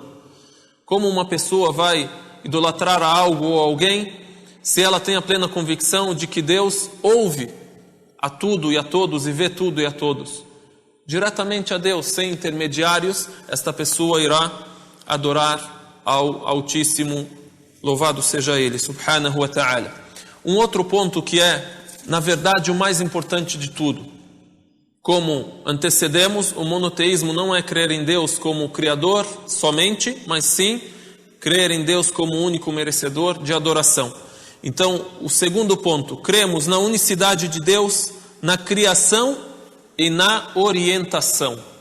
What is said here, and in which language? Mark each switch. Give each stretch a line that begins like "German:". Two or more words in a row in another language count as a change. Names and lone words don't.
Portuguese: Como uma pessoa vai idolatrar a algo ou a alguém, se ela tem a plena convicção de que Deus ouve a tudo e a todos e vê tudo e a todos? Diretamente a Deus, sem intermediários, esta pessoa irá adorar ao Altíssimo, louvado seja Ele,
Arabic: سبحانه وتعالى.
Portuguese: Um outro ponto que é, na verdade, o mais importante de tudo. Como antecedemos, o monoteísmo não é crer em Deus como Criador somente, mas sim crer em Deus como único merecedor de adoração. Então, o segundo ponto, cremos na unicidade de Deus, na criação e na orientação.